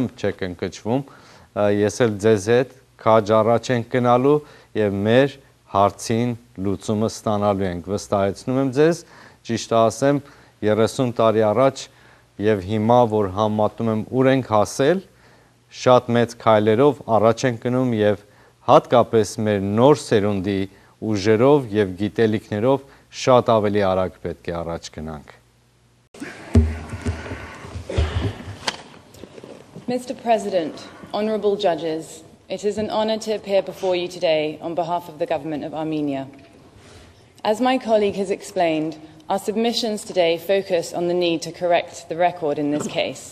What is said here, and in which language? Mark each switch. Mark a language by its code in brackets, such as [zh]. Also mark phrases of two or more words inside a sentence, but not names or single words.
[hy] չեք ընկճվում, ես էլ ձեզ հետ քաջ առաջ ենք գնալու եւ մեր հարցին լուծումը ստանալու ենք։ Վստահեցնում եմ ձեզ, ճիշտ ասեմ 30 տարի առաջ եւ հիմա, որ համատնում եմ ուր ենք հասել, շատ մեծ քայլերով առաջ ենք գնում եւ հատկապես մեր նոր սերունդի ուժերով եւ գիտելիքներով շատ ավելի արագ պետք է առաջ գնանք։ [en] Mr. President, honorable judges, it is an honor to appear before you today on behalf of the government of Armenia. As my colleague has explained, our submissions today focus on the need to correct the record in this case.